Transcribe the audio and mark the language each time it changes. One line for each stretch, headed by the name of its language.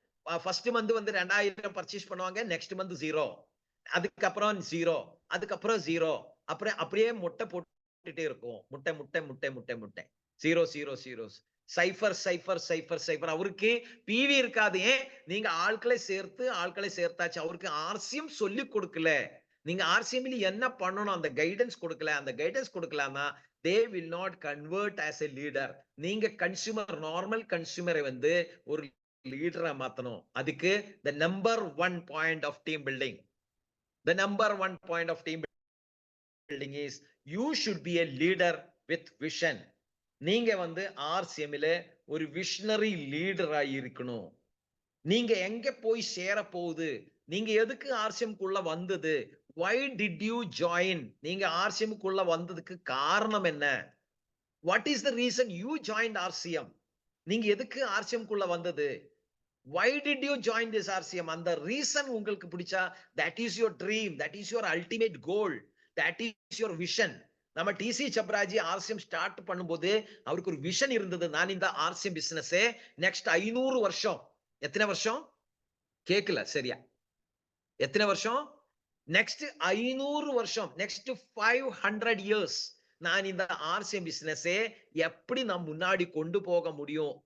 Tamil: First month வந்து 2000 purchase பண்ணுவாங்க, next month 0, அதுக்கப்புறம் 0, அதுக்கப்புறம் 0, அப்புறம் அப்படியே முட்டை போட்டுட்டே இருக்கும். முட்டை முட்டை முட்டை முட்டை முட்டை 0 0 0 சைஃபர் சைஃபர் சைஃபர் சைஃபர். அவருக்கு பிவி இருக்காது. ஏன்? நீங்க ஆட்களை சேர்த்தாச்சு. அவருக்கு ஆர்சிஎம் சொல்லி கொடுக்கல. நீங்க ஆர்சிஎம்ல என்ன பண்ணணும் அந்த கைடன்ஸ் கொடுக்கல. அந்த கைடன்ஸ் கொடுக்கலாமா
English: they will not convert as a leader.
Tamil: நீங்க கன்சியூமர், நார்மல் கன்சியூமரை வந்து ஒரு லீடரா மாத்தணும்.
English: அதுக்கு the number one point of team building, the number one point of team building is you should be a leader with vision.
Tamil: நீங்க வந்து ஆர்சிஎம்ல ஒரு visionary லீடரா இருக்கணும். நீங்க எங்க போய் சேர போகுது? நீங்க எதுக்கு ஆர்சிஎம் குள்ள வந்தது?
English: why did you join?
Tamil: நீங்க ஆர்சிஎம் குள்ள வந்ததுக்கு காரணம் என்ன?
English: what is the reason you joined RCM?
Tamil: நீங்க எதுக்கு ஆர்சிஎம் குள்ள வந்தது?
English: why did you join this RCM?
Tamil: அந்த ரீசன் உங்களுக்கு பிடிச்சா
English: that is your dream, that is your ultimate goal, that is your vision.
Tamil: நம்ம டிசி சப்ராஜி ஆர்சிஎம் ஸ்டார்ட் பண்ணும்போது அவருக்கு ஒரு விஷன் இருந்தது. நான் இந்த ஆர்சிஎம் பிசினஸ் நெக்ஸ்ட் 500 வருஷம். எத்தனை வருஷம்? கேட்கல சரியா. எத்தனை வருஷம்? நெக்ஸ்ட் 500 வருஷம், நெக்ஸ்ட் 500 இயர்ஸ் நான் இந்த ஆர்சிஎம் பிசினஸ் எப்படி நான் முன்னாடி கொண்டு போக முடியும்?